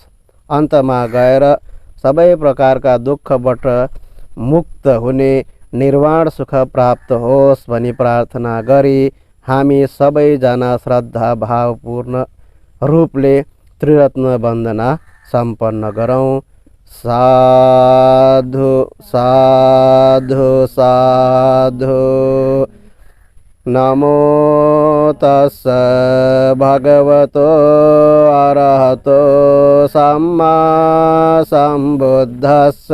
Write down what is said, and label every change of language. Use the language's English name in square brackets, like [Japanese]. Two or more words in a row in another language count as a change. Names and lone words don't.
[Nepali] अन्तमा गएर सबै प्रकारका दुःखबाट मुक्त हुने निर्वाण सुख प्राप्त होस् भनी प्रार्थना गरी हामी सबैजना श्रद्धा भावपूर्ण रूपले त्रिरत्न वन्दना सम्पन्न गरौँ। [Pali] साधु साधु साधु। नमो तस्स भगवतो अरहतो सम्मा सम्बुद्धस्स।